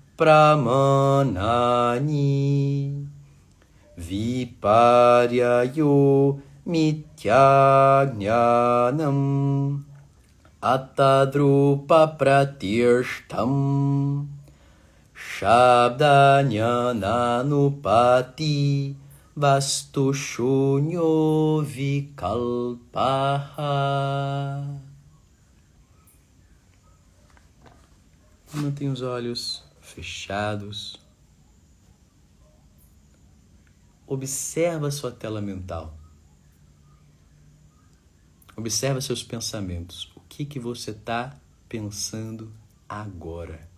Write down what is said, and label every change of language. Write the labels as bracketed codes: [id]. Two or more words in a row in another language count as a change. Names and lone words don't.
[sa] Pramanani Viparyayo Mityajnanam Atadrupa pratirshtam Shabdanyananupati Vastushunyo Vikalpaha. [pt] Mantém os olhos fechados. Observa sua tela mental. Observa seus pensamentos. O que você está pensando agora?